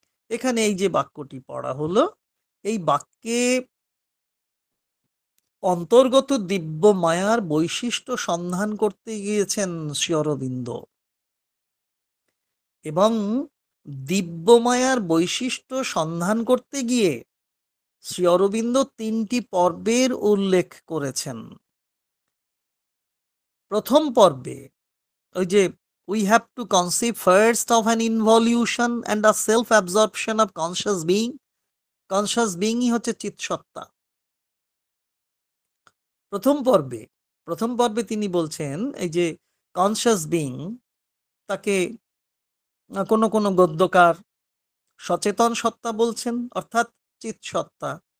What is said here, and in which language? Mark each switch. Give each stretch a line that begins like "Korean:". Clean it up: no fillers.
Bangla: এখানে এই যে বাক্যটি পড়া হলো, এই বাক্যে অন্তর্গত দিব্য মায়ার বৈশিষ্ট্য সন্ধান করতে গিয়েছেন শ্রী অরবিন্দ, এবং দিব্য মায়ার বৈশিষ্ট্য সন্ধান করতে গিয়ে শ্রী অরবিন্দ 3টি পর্বের উল্লেখ করেছেন। প্রথম পর্বে ওই যে
English: we have to conceive first of an involution and a self absorption of conscious being. Conscious being
Bangla: ই হচ্ছে চিৎসত্তা। প্রথম পর্বে তিনি বলছেন এই যে কনশাস বিং, তাকে কোনো কোনো গদ্যকার সচেতন সত্তা বলছেন, অর্থাৎ চিৎসত্তা।